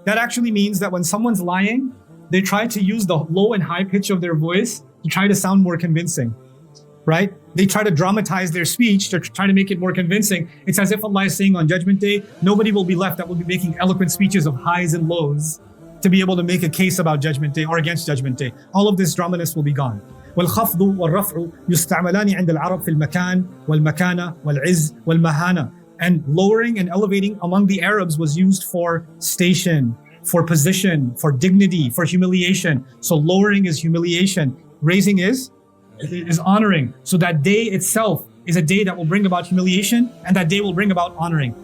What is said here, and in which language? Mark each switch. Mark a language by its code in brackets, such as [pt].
[en] That actually means that when someone's lying, they try to use the low and high pitch of their voice to try to sound more convincing, right? They try to dramatize their speech to try to make it more convincing. It's as if Allah is saying on Judgment Day, nobody will be left that will be making eloquent speeches of highs and lows to be able to make a case about Judgment Day or against Judgment Day. All of this dramaness will be gone. [ar] والخفض والرفع يستعملان عند العرب في المكان والمكانة والعز والمهانة. [en] And lowering and elevating among the Arabs was used for station, for position, for dignity, for humiliation. So lowering is humiliation. Raising is honoring. So that day itself is a day that will bring about humiliation, and that day will bring about honoring.